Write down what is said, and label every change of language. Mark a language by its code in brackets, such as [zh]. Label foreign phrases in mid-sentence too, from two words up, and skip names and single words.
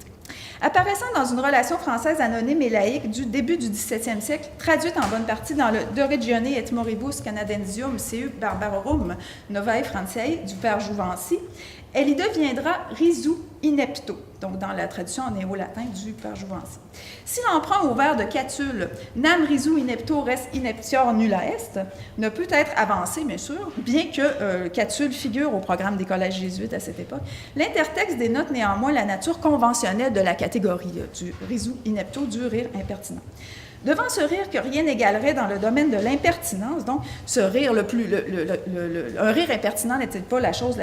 [fr] Apparaissant dans une relation française anonyme et laïque du début du XVIIe siècle, traduite en bonne partie dans le De Regione et Moribus Canadensium Seu Barbarorum Novae Franciae du père Jouvency, elle y deviendra [la] risu inepto, [fr] donc dans la traduction en néo-latin du père Jouvency. Si l'emprunt au vers de Catulle, [la] nam risu inepto res ineptior nulla est, [fr] ne peut être avancé, bien sûr, bien que Catulle figure au programme des collèges jésuites à cette époque, l'intertexte dénote néanmoins la nature conventionnelle de la catégorie du [la] risu inepto, [fr] du rire impertinent. Devant ce rire que rien n'égalerait dans le domaine de l'impertinence, donc ce rire un rire impertinent n'est-il pas la chose la